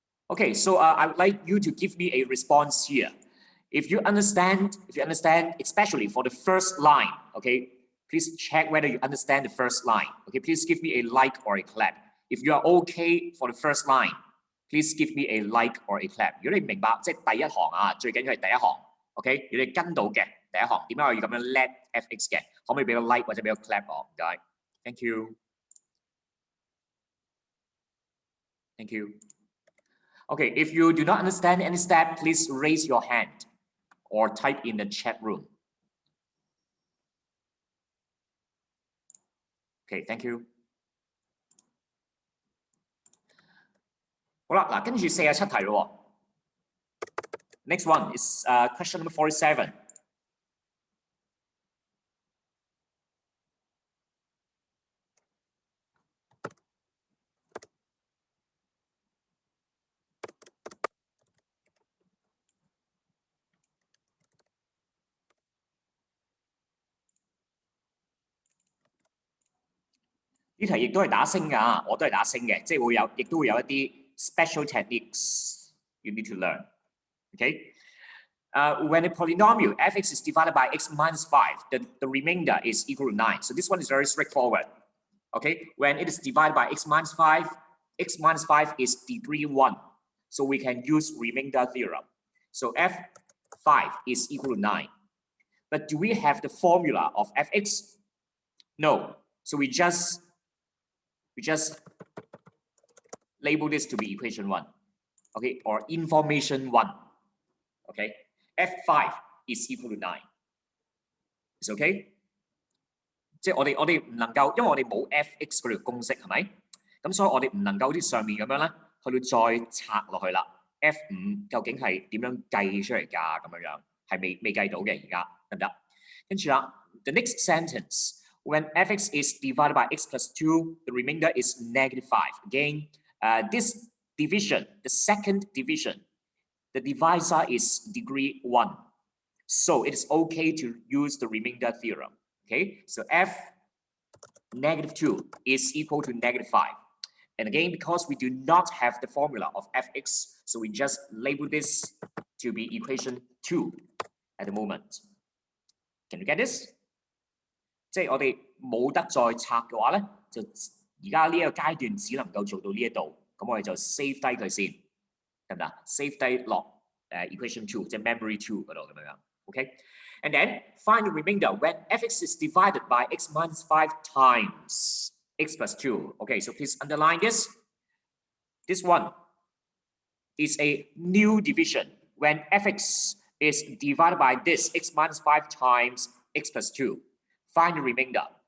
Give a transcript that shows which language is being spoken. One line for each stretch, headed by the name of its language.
English: Okay, so I would like you to give me a response here. If you understand, especially for the first line, okay, please check whether you understand the first line. Okay, please give me a like or a clap. If you are okay for the first line, please give me a like or a clap.
Cantonese: 如果你明白，即係第一行啊，最緊要係第一行。 OK， 如果你跟到嘅第一行，點解我要咁樣 let fx 嘅？可唔可以俾個 like 或者俾個 clap 我？唔該 ，
English: thank you， thank you。 Okay, if you do not understand any step, please raise your hand or type in the chat room. Okay, thank you.
Cantonese: 好啦，嗱，跟住47題咯。
English: Next one is question number 47.
Cantonese: 呢題亦都係打星㗎，我都係打星嘅，即係會有，亦都會有一啲
English: special techniques you need to learn. Okay, when a polynomial fx is divided by x minus 5, the remainder is equal to 9. So this one is very straightforward. Okay, when it is divided by x minus 5 is degree 1. So we can use remainder theorem. So f5 is equal to 9. But do we have the formula of fx? No. So we just label this to be equation 1. Okay, or information 1. Okay, f5 is equal to 9. It's okay?
Cantonese: 即係我哋唔能夠，因為我哋冇 fx 嗰條公式係咪？咁所以我哋唔能夠好似上面咁樣咧，去到再拆落去啦。 F5 究竟係點樣計出嚟㗎？咁樣係未計到嘅而家得唔得？跟住啦 ，
English: the next sentence when fx is divided by x plus 2, the remainder is negative 5. Again, this division, the second division, the divisor is degree 1. So it is okay to use the remainder theorem. Okay, so f negative 2 is equal to negative 5. And again, because we do not have the formula of fx, so we just label this to be equation 2 at the moment. Can you get this?
Cantonese: 即係我哋冇得再拆嘅話咧，就而家呢一個階段只能夠做到呢一度，咁我哋就 save 低佢先，得唔得 ？save 低落equation 2，即係 memory 2嗰度咁樣。
English: Okay, and then find the remainder when fx is divided by x minus 5 times x plus 2. Okay, so please underline this. This one is a new division when fx is divided by this x minus 5 times x plus 2. Find the remainder.